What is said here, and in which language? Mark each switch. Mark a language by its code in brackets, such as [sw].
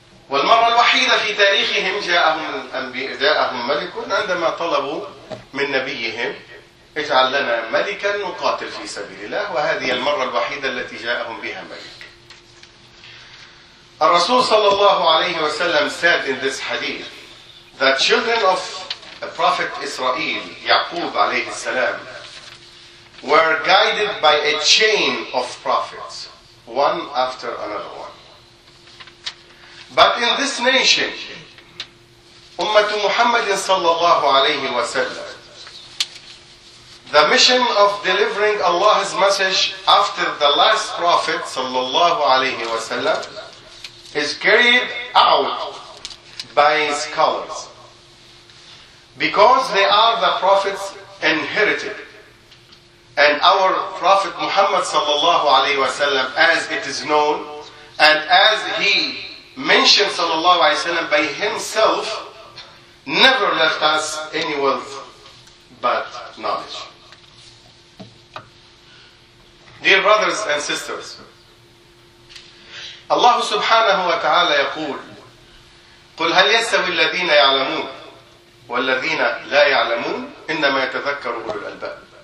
[ar] والمرة الوحيدة في تاريخهم جاءهم ملك عندما طلبوا من نبيهم اجعل لنا ملكا نقاتل في سبيل الله، وهذه المرة الوحيدة التي جاءهم بها ملك. [en] الرسول صلى الله عليه وسلم said in this hadith that children of the prophet Israel, يعقوب عليه السلام, were guided by a chain of prophets, one after another one. But in this nation, Ummat Muhammad sallallahu alayhi wa sallam, the mission of delivering Allah's message after the last Prophet sallallahu alayhi wa sallam is carried out by scholars, because they are the Prophet's inherited. And our Prophet Muhammad sallallahu alayhi wa sallam, as it is known, and as he mentioned sallallahu alayhi wa sallam by himself, never left us any wealth but knowledge. Dear brothers and sisters, Allah subhanahu wa ta'ala [ar] يقول قُلْ هَلْ يَسْتَوِي الَّذِينَ يَعْلَمُونَ وَالَّذِينَ لَا يَعْلَمُونَ إِنَّمَا يَتَذَكَّرُ أُولُو الْأَلْبَابِ.